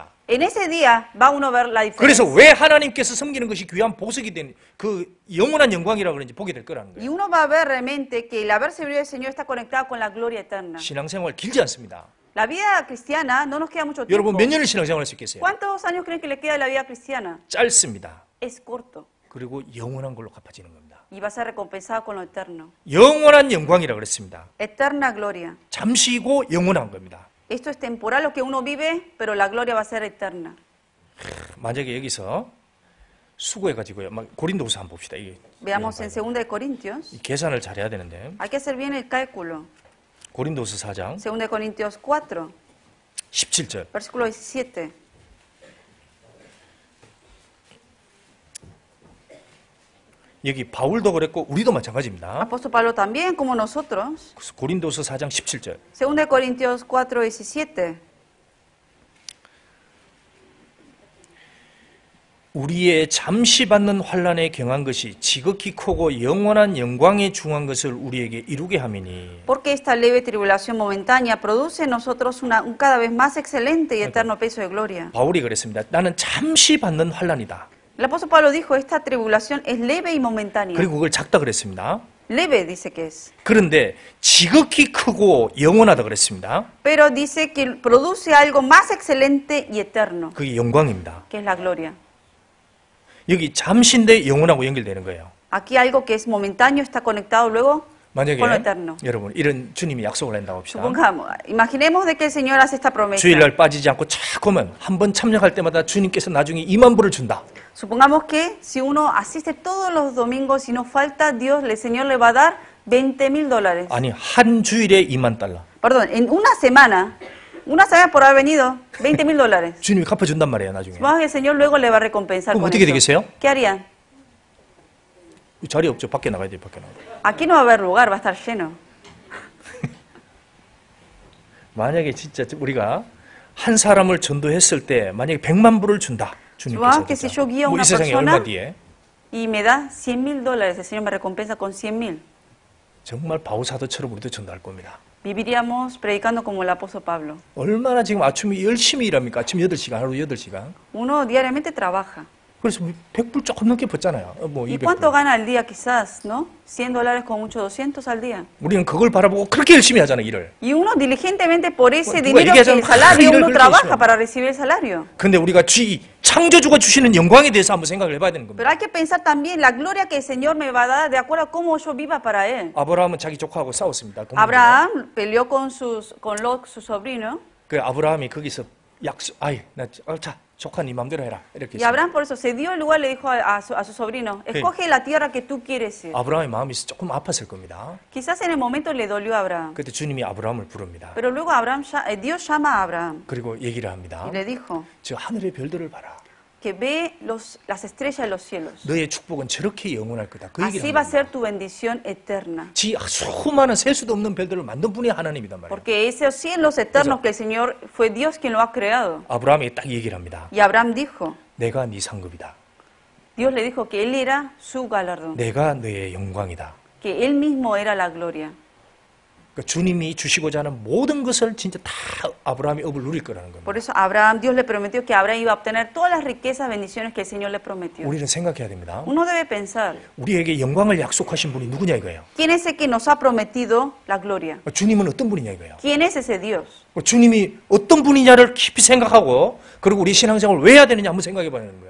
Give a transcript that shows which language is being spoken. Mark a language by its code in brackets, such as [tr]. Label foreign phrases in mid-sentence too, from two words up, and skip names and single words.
[es] En ese día va uno a ver la [ko] 그래서 [es] diferencia. [ko] 왜 하나님께서 섬기는 것이 귀한 보석이 된 그 영원한 영광이라고 그런지 보게 될 거라는 Y 거예요. [es] uno va a ver realmente que el haber servido al Señor está conectado con la gloria eterna. [ko] 신앙생활 길지 않습니다. [es] La vida cristiana no nos queda mucho tiempo. [ko] 여러분 몇 년을 신앙생활할 수 있겠어요? [es] ¿Cuántos años creen que le queda de la vida cristiana? [ko] 짧습니다. [es] Es corto [ko] 그리고 영원한 걸로 갚아지는 겁니다. [es] y va a ser recompensado con lo eterno. [ko] 영원한 영광이라고 그랬습니다. [es] Eterna gloria. [ko] 잠시고 영원한 겁니다. [es] Esto es temporal lo que uno vive, pero la gloria va a ser eterna. [ko] 만약에 여기서 수고해가지고요. 막 고린도후서 한번 봅시다. 이게 [es] Veamos en 2 de Corintios. [ko] 이 계산을 잘해야 되는데 [es] Hay que hacer bien el cálculo. [ko] 고린도서 4장 [es] 2 Corintios 4, [ko] 17절. [es] versículo 17. [ko] 여기 바울도 그랬고 우리도 마찬가지입니다. [es] Apóstol Pablo también, como nosotros. [ko] 고린도서 4장 17절. [es] 2 Corintios 4, 17. [ko] 우리의 잠시 받는 환난에 경한 것이 지극히 크고 영원한 영광에 중한 것을 우리에게 이루게 함이니. [es] Porque esta leve tribulación momentánea produce en nosotros un cada vez más excelente y eterno peso de gloria. [ko] 바울이 그랬습니다. 나는 잠시 받는 환난이다. [es] El apóstol Pablo dijo, esta tribulación es leve y momentánea. [ko] 그리고 그걸 작다 그랬습니다. [es] Leve dice que es. [ko] 그런데 지극히 크고 영원하다 그랬습니다. [es] Pero dice que produce algo más excelente y eterno, [ko] 그게 영광입니다. [es] que es la gloria. [ko] 여기 잠시인데 영원하고 연결되는 거예요. [es] Aquí algo que es momentáneo está conectado luego [ko] 만약에 [es] con lo eterno. [ko] 여러분 이런 주님이 약속을 한다고 합시다. [es] Supongamos, imaginemos de que el Señor hace esta promesa. [ko] 주일날 빠지지 않고 자꾸 하면 한 번 참여할 때마다 주님께서 나중에 2만 불을 준다. Supongamos que si uno asiste todos los domingos y no falta, Dios, el Señor le va a dar $20,000. 아니 한 주일에 2만 달러. [es] Perdón, en una semana por haber venido, $20,000. [ko] 주님이 갚아준단 말이에요 나중에. [es] Supongamos que el Señor luego le va a recompensar [ko] 그럼 con 어떻게 [es] eso. [ko] 되겠어요? [es] ¿Qué harían? [ko] 자리 없죠. 밖에 나가야 돼요. 밖에 나가. [es] Aquí no va a haber lugar, va a estar lleno. [ko] 만약에 진짜 우리가 한 사람을 전도했을 때 만약에 100만 불을 준다. 주님께서. [es] Supongamos que si yo guío a [ko] 이 una 세상에 persona 얼마 뒤에 [es] y me da $100,000, el Señor me recompensa con 100,000. [ko] 정말 바울사도처럼 우리도 전도할 겁니다. [es] Viviríamos predicando como el apóstol Pablo. [ko] 얼마나 지금 아침에 열심히 일합니까? 아침 8시간, 하루 8시간. [es] Uno diariamente trabaja. [ko] 그래서 100불 조금 넘게 벗잖아요. 뭐 [es] ¿Y cuánto [ko] 200불. [es] gana al día quizás, no? $100 con mucho, 200 al día. [ko] 우리는 그걸 바라보고 그렇게 열심히 하잖아요, 일을. [es] Y uno diligentemente por ese [ko] 누가 [es] dinero que [ko] 얘기하자면 [es] el salario, [ko] 일을 uno 그렇게 trabaja 열심히 [es] para recibir el salario. [ko] 근데 우리가 창조주가 주시는 영광에 대해서 한번 생각을 해봐야 되는 겁니다. [es] Pero hay que pensar también la gloria que el Señor me va a dar de acuerdo a cómo yo viva para Él. [ko] 아브라함은 자기 조카하고 싸웠습니다. 본문에. [es] Abraham peleó con Lot, su sobrino. [ko] 그 아브라함이 거기서 자, 조카 네 맘대로 해라. 이렇게 [es] Y Abraham por eso se dio el lugar, le dijo a su sobrino, escoge la tierra que tú quieres ir. [ko] 아브라함의 마음이 조금 아팠을 겁니다. [es] Quizás en el momento le dolió a Abraham. [ko] 그때 주님이 아브라함을 부릅니다. [es] Pero luego Dios llama a Abraham [ko] 그리고 얘기를 합니다. [es] y le dijo [ko] 저 하늘의 별들을 봐라. [es] que ve las estrellas de los cielos. [ko] 너의 축복은 저렇게 영원할 거다. 그 얘기를 [es] Así va a [ko] 합니다. [es] ser tu bendición eterna. [ko] 수많은 셀 수도 없는 별들을 만든 분이 하나님이단 말이에요. [es] Porque esos cielos eternos que el Señor fue Dios quien lo ha creado. [ko] 아브라함이 딱 얘기를 합니다. [es] Y Abraham dijo, [ko] 내가 네 상급이다. [es] Dios le dijo que él era su galardón, [ko] 내가 너의 영광이다. [es] que él mismo era la gloria. [ko] 그러니까 주님이 주시고자 하는 모든 것을 진짜 다 아브라함이 업을 누릴 거라는 겁니다. [es] Por eso Dios le prometió que Abraham iba a obtener todas las riquezas, bendiciones que el Señor le prometió. [ko] 우리는 생각해야 됩니다. [es] Uno debe pensar, [ko] 우리에게 영광을 약속하신 분이 누구냐 이거예요. [es] ¿quién es el que nos ha prometido la gloria? [ko] 주님은 어떤 분이냐 이거예요. [es] ¿Quién es ese Dios? [ko] 주님이 어떤 분이냐를 깊이 생각하고 그리고 우리 신앙생활을 왜 해야 되느냐 한번 생각해 봐야 되는 거예요.